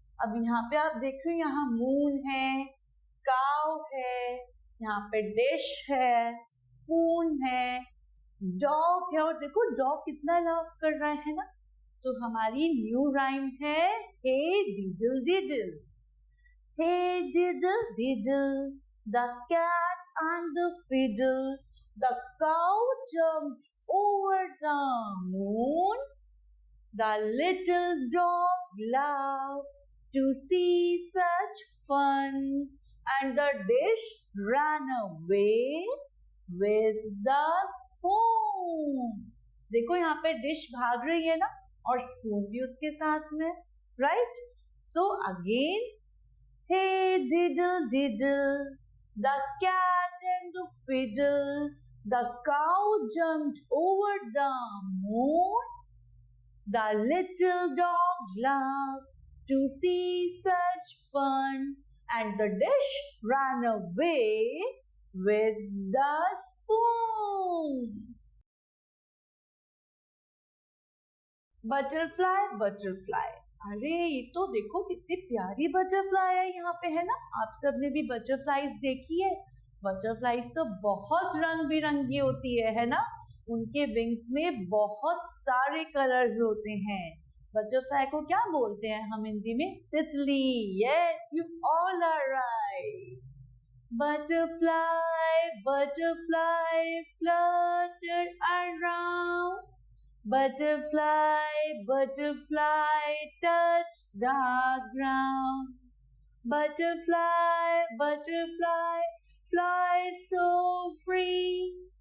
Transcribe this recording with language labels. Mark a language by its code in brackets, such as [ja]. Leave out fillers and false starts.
[hi] अब यहाँ पे आप देख रहे हो, यहाँ मून है, काव है, यहाँ पे डिश है, स्पून है, डॉग है और देखो डॉग कितना लाफ कर रहा है ना, तो हमारी न्यू राइम है हे डिडल डिडल। [en] Hey diddle diddle, the cat and the fiddle, the cow jumped over the moon, the little dog laughed to see such fun, and the dish ran away with the spoon. [hi] देखो यहाँ पे dish भाग रही है ना, और spoon भी उसके साथ में, right? [en] So again, hey diddle diddle, the cat and the fiddle, the cow jumped over the moon, the little dog laughed to see such fun, and the dish ran away with the spoon. Butterfly, butterfly. [hi] अरे ये तो देखो कितनी प्यारी butterfly है यहाँ पे, है ना? आप सब ने भी बटरफ्लाईज देखी है? बटरफ्लाईज तो बहुत रंग बिरंगी होती है ना? उनके विंग्स में बहुत सारे कलर्स होते हैं। बटरफ्लाई को क्या बोलते हैं हम हिंदी में? तितली। [en] Yes, you all are right. Butterfly butterfly flutter around, butterfly, butterfly, touch the ground. Butterfly, butterfly, fly so free.